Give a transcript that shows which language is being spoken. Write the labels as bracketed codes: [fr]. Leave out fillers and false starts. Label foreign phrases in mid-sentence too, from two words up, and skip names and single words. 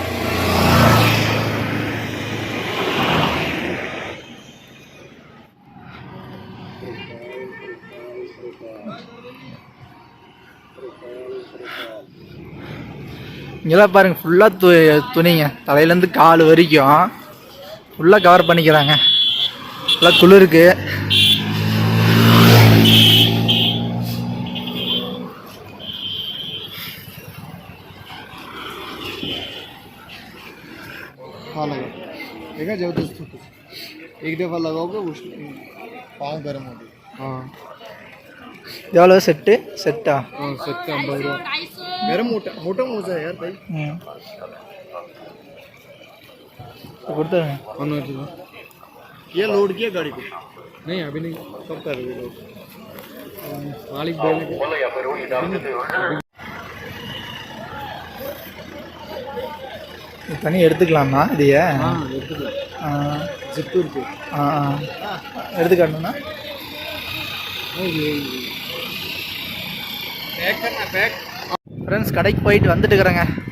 [ta] இங்கெல்லாம் பாருங்கள், ஃபுல்லாக துணிங்க, தலையிலேருந்து கால் வரைக்கும் ஃபுல்லாக கவர் பண்ணிக்கிறாங்க. நல்லா குளிருக்கு. [hi] देखा जबरदस्त एक दफ़ा लगाओगे पाँव गर्म हो गए. हाँ [ta] எவ்வளோ செட்டா? [hi] हाँ सेट का 50 रुपया. मेरा मोटा मोटा मोजा है यार भाई. [ta] கொடுத்துருங்க. [hi] ये लोड किया गाड़ी को? नहीं अभी नहीं. कब कर रहे हो? मालिक बोले [ta] தனி எடுத்துக்கலாமா இதைய? எடுத்துக்கலாம். ஜிப்பு இருக்கு. எடுத்துக்காட்டணும்னா ஃப்ரெண்ட்ஸ் கடைக்கு போயிட்டு வந்துட்டு இருக்கிறேங்க.